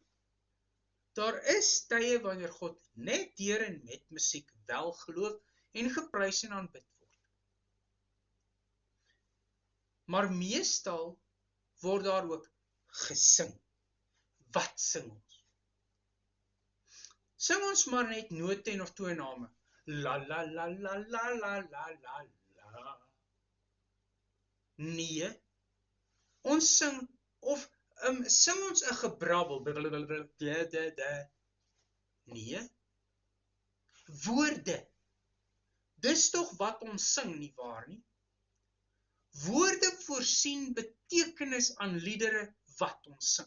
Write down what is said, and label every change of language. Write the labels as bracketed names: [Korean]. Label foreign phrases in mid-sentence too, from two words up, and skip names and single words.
[Afrikaans] Daar is tye wanneer God net deur en met musiek wel geloof en geprys en aanbid word. Maar meestal word daar ook gesing. Wat sing ons? Sing ons maar net note en of tooname. La la la la la la la la la. Nee, ons sing of sing ons 'n gebrabbel. Nee. Woorde. Dis tog wat ons sing, nie waar nie? Woorde voorsien betekenis aan liedere wat ons sing.